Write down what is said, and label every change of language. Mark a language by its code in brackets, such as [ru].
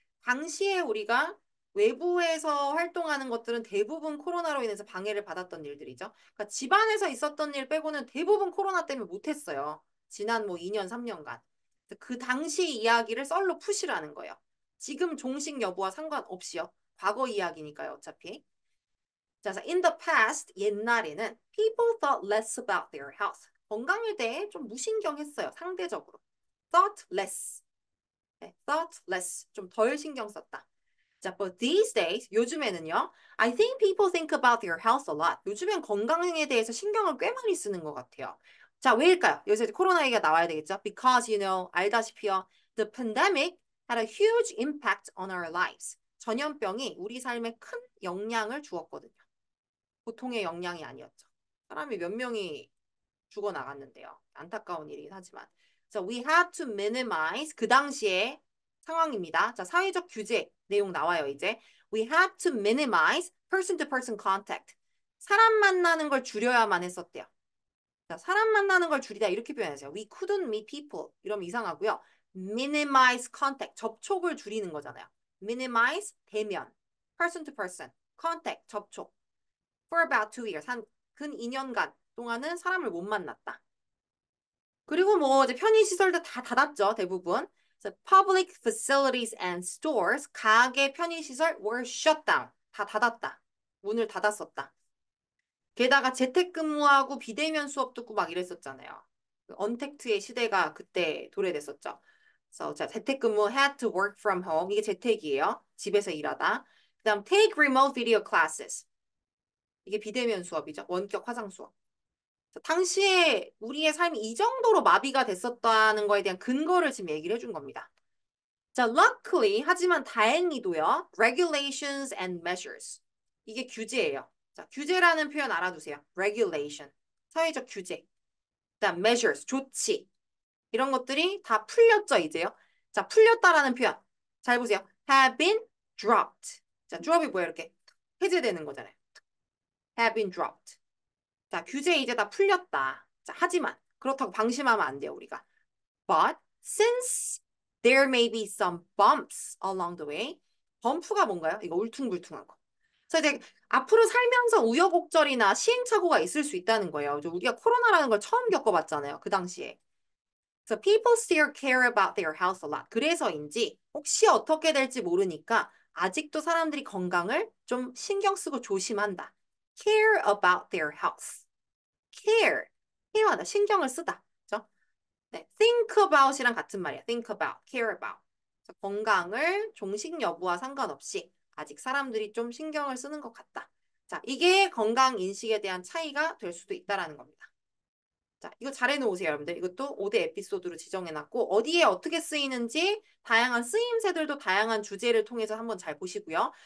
[ko] 당시에 우리가 외부에서 활동하는 것들은 대부분 코로나로 인해서 방해를 받았던 일들이죠. 그러니까 집안에서 있었던 일 빼고는 대부분 코로나 때문에 못했어요. 지난 뭐 2년, 3년간. 그 당시 이야기를 썰로 푸시라는 거예요. 지금 종식 여부와 상관없이요. 과거 이야기니까요, 어차피. [en] 자, in the past, [ko] 옛날에는 [en] people thought less about their health. [ko] 건강에 대해 좀 무신경했어요, 상대적으로. [en] thought less. [ko] 네, [en] thought less. [ko] 좀 덜 신경 썼다. [en] 자, but these days, [ko] 요즘에는요, [en] I think people think about their health a lot. [ko] 요즘엔 건강에 대해서 신경을 꽤 많이 쓰는 것 같아요. 자, 왜일까요? 여기서 코로나 얘기가 나와야 되겠죠? [en] Because, [ko] 알다시피요, [en] the pandemic had a huge impact on our lives. [ko] 전염병이 우리 삶에 큰 영향을 주었거든요. 보통의 영향이 아니었죠. 사람이 몇 명이 죽어나갔는데요. 안타까운 일이긴 하지만. [en] So we had to minimize [ko] 그 당시에 상황입니다. 자, 사회적 규제 내용 나와요, 이제. [en] We had to minimize person-to-person contact. [ko] 사람 만나는 걸 줄여야만 했었대요. 자, 사람 만나는 걸 줄이다 이렇게 표현하세요. [en] We couldn't meet people. [ko] 이러면 이상하고요. [en] minimize contact. [ko] 접촉을 줄이는 거잖아요. minimize 대면. [en] person to person. contact 접촉. for about 2 years. [ko] 근 2년간 동안은 사람을 못 만났다. 그리고 뭐 이제 편의시설도 다 닫았죠, 대부분. [en] So public facilities and stores, [ko] 가게 편의시설 [en] were shut down. [ko] 다 닫았다. 문을 닫았었다. 게다가 재택근무하고 비대면 수업 듣고 막 이랬었잖아요. 그 언택트의 시대가 그때 도래됐었죠. 그래서 자, 재택근무 [en] had to work from home. [ko] 이게 재택이에요. 집에서 일하다. [en] 그다음 take remote video classes. [ko] 이게 비대면 수업이죠. 원격 화상 수업. 당시에 우리의 삶이 이 정도로 마비가 됐었다는 거에 대한 근거를 지금 얘기를 해준 겁니다. [en] 자, luckily, [ko] 하지만 다행히도요, [en] regulations and measures. [ko] 이게 규제예요. 자, 규제라는 표현 알아두세요. regulation. 사회적 규제. 그다음 measures, 조치. 이런 것들이 다 풀렸죠, 이제요. 자, 풀렸다라는 표현. 잘 보세요. [en] have been dropped. [ko] 자, drop이 뭐야, 이렇게. 해제되는 거잖아요. [en] have been dropped. [ko] 자, 규제 이제 다 풀렸다. 자, 하지만 그렇다고 방심하면 안 돼요, 우리가. [en] But since there may be some bumps along the way, [ko] 범프가 뭔가요? 이거 울퉁불퉁한 거. 그래서 이제 앞으로 살면서 우여곡절이나 시행착오가 있을 수 있다는 거예요. 우리가 코로나라는 걸 처음 겪어봤잖아요, 그 당시에. [en] 그래서 people still care about their health a lot. [ko] 그래서인지 혹시 어떻게 될지 모르니까 아직도 사람들이 건강을 좀 신경 쓰고 조심한다. [en] care about their health. [ko] care. 케어하다. 신경을 쓰다. 그죠? 네. [en] think about [ko] 이랑 같은 말이야. [en] think about, care about. [ko] 그래서 건강을 종식 여부와 상관없이 아직 사람들이 좀 신경을 쓰는 것 같다. 자, 이게 건강 인식에 대한 차이가 될 수도 있다라는 겁니다. 자, 이거 잘 해놓으세요, 여러분들. 이것도 5대 에피소드로 지정해놨고 어디에 어떻게 쓰이는지 다양한 쓰임새들도 다양한 주제를 통해서 한번 잘 보시고요.